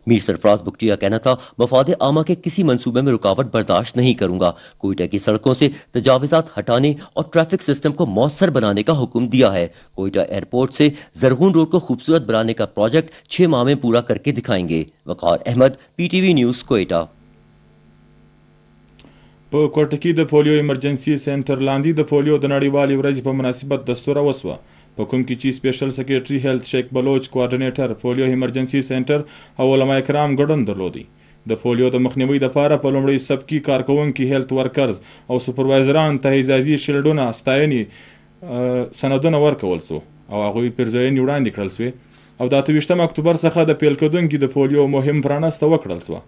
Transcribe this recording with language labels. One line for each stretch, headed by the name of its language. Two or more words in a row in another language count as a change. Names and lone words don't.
Urdu: میر سرفراز بگٹی کا کہنا تھا، مفاد عامہ کے کسی منصوبے میں رکاوٹ برداشت نہیں کروں گا. کوئٹہ کی سڑکوں سے تجاوزات ہٹانے اور ٹریفک سسٹم کو مؤثر بنانے کا حکم دیا ہے. کوئٹہ ایئرپورٹ سے زرغون روڈ کو خوبصورت بنانے کا پروجیکٹ 6 ماہ میں پورا کر کے دکھائیں گے. وقار احمد، PTV نیوز، کوئٹہ.
Pashto: په کوټه کې د پولیو ایمرجنسي سنټر لاندې د پولیو د نړیوالې ورځې په مناسبت دستوره وسوه، په کوم کې چې سپیشل سکریټري هیلث شیخ بلوچ، کوارډینیټر پولیو ایمرجنسي سنټر او علما کرام ګډون درلودي. د پولیو د مخنیوي لپاره په لومړي سب کې کارکونکي هیلث ورکرز او سپروایزران ته اعزازي شیلډونه، ستاینې سندونه ورکول سو او هغوی پرځاینې وړاندې کړل سوې او د 28 اکتوبر څخه د پیل کېدونکي د پولیو مهم پرانسته وکړل سوه.